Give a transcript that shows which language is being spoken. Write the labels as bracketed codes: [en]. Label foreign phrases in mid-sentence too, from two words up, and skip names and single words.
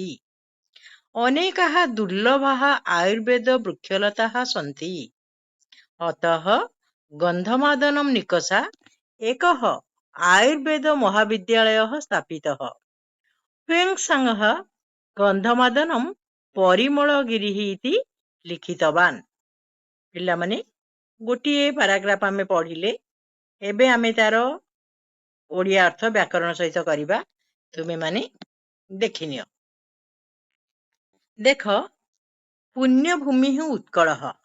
[sa] अनेकाः दुर्लभाः आयुर्वेद वृक्षलताः सन्ति। अतः गंधमादनं निकषा एकः आयुर्वेद महाविद्यालयः स्थापितः। ह्वेन्साङ्गः गंधमादनं परिमलगिरिः इति लिखितवान्। [or] ପିଲାମାନେ ଗୋଟିଏ ପାରାଗ୍ରାଫ ଆମେ ପଢ଼ିଲେ, ଏବେ ଆମେ ତାର ଓଡ଼ିଆ ଅର୍ଥ ବ୍ୟାକରଣ ସହିତ କରିବା। ତୁମେ ମାନେ ଦେଖିନିଅ। ଦେଖ, [sa] पुण्यभूमि उत्कलः।